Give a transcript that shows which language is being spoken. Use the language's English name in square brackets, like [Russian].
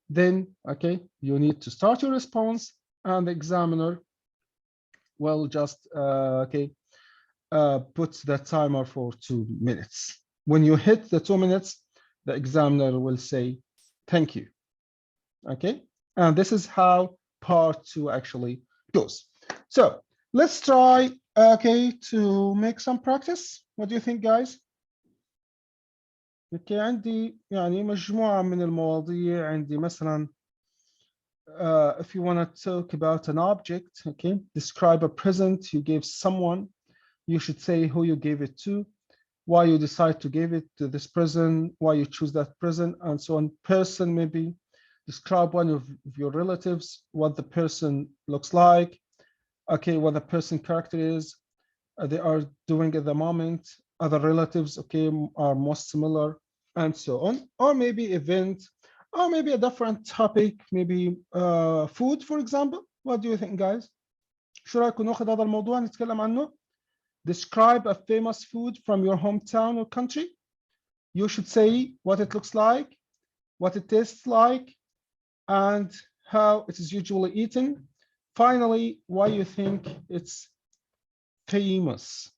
[English] Then, okay, you need to start your response, and the examiner will just put the timer for 2 minutes. When you hit the 2 minutes, the examiner will say, thank you. Okay, and this is how part 2 actually goes. So let's try, okay, to make some practice. What do you think, guys? [Arabic] Okay, عندي يعني مجموعة من المواضيع. عندي مثلا [English] if you want to talk about an object, okay, describe a present you gave someone. You should say who you gave it to, why you decide to give it to this person, why you choose that person, and so on. Person, maybe describe one of your relatives, what the person looks like, okay, what the person character is, they are doing at the moment, other relatives, okay, are most similar, and so on. Or maybe event, or maybe a different topic, maybe food, for example. What do you think, guys? [Arabic] شو رأيكم ناخذ هذا الموضوع نتكلم عنه? [English] Describe a famous food from your hometown or country. You should say what it looks like, what it tastes like, and how it is usually eaten. Finally, why you think it's famous.